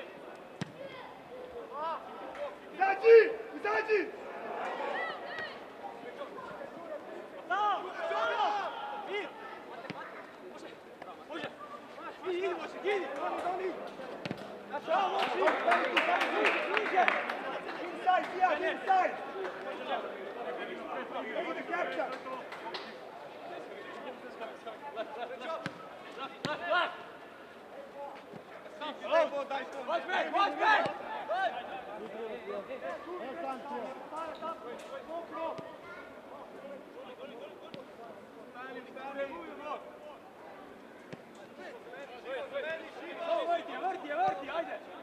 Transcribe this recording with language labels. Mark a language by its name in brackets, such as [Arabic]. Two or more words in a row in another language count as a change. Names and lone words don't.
[Serbian] Izađi! [English] Inside! Over the capture! Watch back! [Serbian] Vrti, ajde!